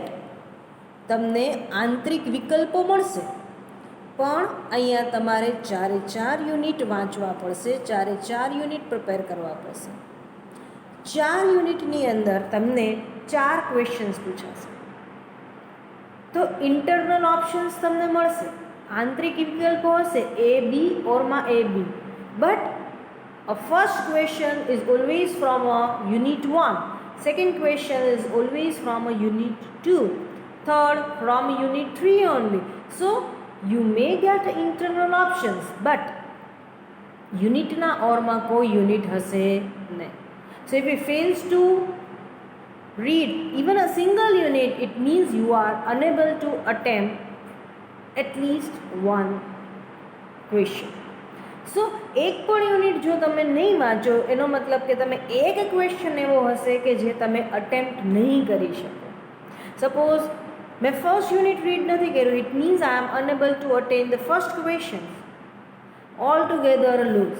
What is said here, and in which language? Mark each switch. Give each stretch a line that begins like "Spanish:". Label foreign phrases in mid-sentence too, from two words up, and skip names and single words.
Gujarati: તમને આંતરિક વિકલ્પો મળશે, પણ અહીંયા તમારે 4 યુનિટ વાંચવા પડશે, 4 યુનિટ પ્રિપેર કરવા પડશે. 4 યુનિટની અંદર તમને 4 ક્વેશ્ચન્સ પૂછાશે. તો
English: internal options
Gujarati: તમને મળશે, આંતરિક વિકલ્પો હશે A, B ઓરમાં A, B.
English: બટ a first question is always from a unit 1, second question is always from a unit 2, third from unit 3 only. So you may get internal options, but
Gujarati: યુનિટના ઓરમાં કોઈ યુનિટ હશે નહીં.
English: So if you fails to read even a single unit, it means you are unable to attempt at least 1 question.
Gujarati: સો એક પણ યુનિટ જો તમે નહીં વાંચો, એનો મતલબ કે તમે એક ક્વેશ્ચન એવો હશે કે જે તમે અટેમ્પ્ટ નહીં કરી શકો.
English: સપોઝ મેં first unit read
Gujarati: નથી કર્યું,
English: it means I am unable to attain the first question. all together lose.